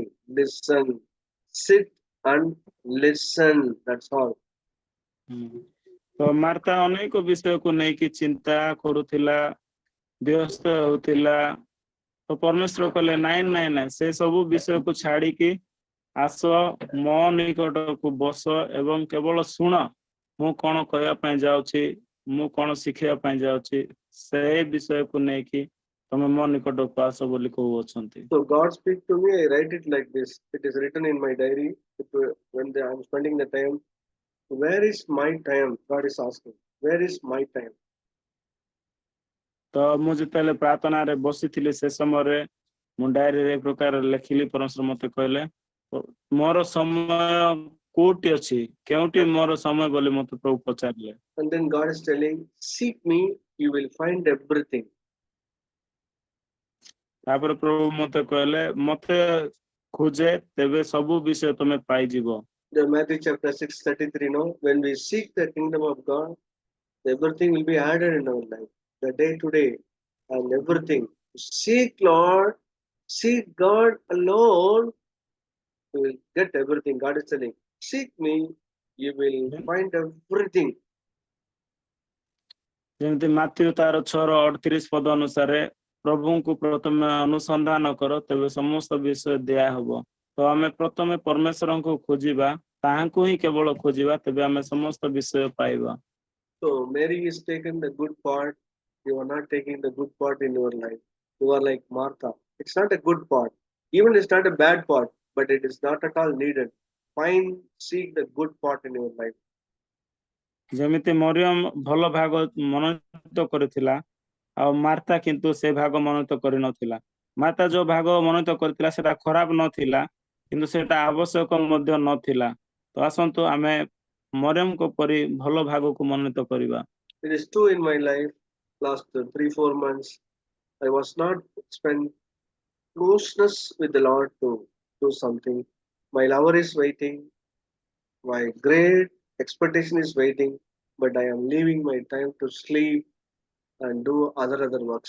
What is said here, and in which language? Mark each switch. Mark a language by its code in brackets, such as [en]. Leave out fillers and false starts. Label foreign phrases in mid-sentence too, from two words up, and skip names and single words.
[en] Listen. Sit and listen. That's all. [or] ତ ମାର୍ଥା ଅନେକ ବିଷୟକୁ ନେଇକି ଚିନ୍ତା କରୁଥିଲା, ବ୍ୟସ୍ତ ହେଉଥିଲା। ତ ପରମେଶ୍ୱର କହିଲେ ନାଇଁ ନାଇଁ ନାଇଁ, ସେ ସବୁ ବିଷୟକୁ ଛାଡିକି ଆସ ମୋ ନିକଟକୁ ବସ ଏବଂ କେବଳ ଶୁଣ ମୁଁ କଣ କହିବା ପାଇଁ ଯାଉଛି, ମୁଁ କଣ ଶିଖିବା ପାଇଁ ଯାଉଛି, ସେ ବିଷୟକୁ ନେଇକି ତମେ ମୋ ନିକଟକୁ ଆସ ବୋଲି କହୁଅଛନ୍ତି। [en] So God speaks to me, I write it like this. It is written in my diary. When I'm spending the time, where is my time? God is asking, where is my time? [or] ତ ମୁଁ ଯେତେବେଳେ ପ୍ରାର୍ଥନାରେ ବସିଥିଲି ସେ ସମୟରେ ମୁଁ ଡାଏରୀରେ ଏ ପ୍ରକାର ଲେଖିଲି। ପରମେଶ୍ୱର ମତେ କହିଲେ ମୋର ସମୟ କୋଉଠି ଅଛି, କେଉଁଠି ମୋର ସମୟ ବୋଲି ମତେ ପ୍ରଭୁ ପଚାରିଲେ। [en] And then God is telling, seek me, you will find everything. [or] ତାପରେ ପ୍ରଭୁ ମତେ କହିଲେ ମତେ ଖୋଜେ ତେବେ ସବୁ ବିଷୟ ତମେ ପାଇଯିବ। [en] The Matthew chapter 6:33, no? When we seek the kingdom of God, everything will be added in our life. The day to day and everything. Seek Lord, seek God alone, you will get everything. God is telling, seek me, you will find everything. [or] ଯେମିତି ମାଥ୍ୟୁ ତାର 6:38 ପଦ ଅନୁସାରେ ପ୍ରଭୁଙ୍କୁ ପ୍ରଥମେ ଅନୁସନ୍ଧାନ କର ତେବେ ସମସ୍ତ ବିଷୟ ଦିଆ ହବ। ତ ଆମେ ପ୍ରଥମେ ପରମେଶ୍ୱରଙ୍କୁ ଖୋଜିବା, ତାହାଙ୍କୁ ହିଁ କେବଳ ଖୋଜିବା, ତେବେ ଆମେ ସମସ୍ତ ବିଷୟ ପାଇବା। [en] So Mary is taking the good part. You are not taking the good part in your life. You are like Martha. It's not a good part. Even it's not a bad part, but it is not at all needed. Seek the good part in your life. [or] ଯେମିତି ମରିୟମ ଭଲ ଭାଗ ମନୋନୀତ କରିଥିଲା ଆଉ ମାର୍ଥା କିନ୍ତୁ ସେ ଭାଗ ମନୋନୀତ କରିନଥିଲା। ମାର୍ଥା ଯୋଉ ଭାଗ ମନୋନୀତ କରିଥିଲା ସେଟା ଖରାପ ନଥିଲା, କିନ୍ତୁ ସେଟା ଆବଶ୍ୟକ ମଧ୍ୟ ନଥିଲା। ତ ଆସନ୍ତୁ ଆମେ ମରିୟମଙ୍କ ପରି ଭଲ ଭାଗକୁ ମନୋନୀତ କରିବା। [en] It is true in my life. Last 3-4 months, I was not spent closeness with the Lord to do something. My lover is waiting. My great expectation is waiting, but I am leaving my time to sleep and do other works.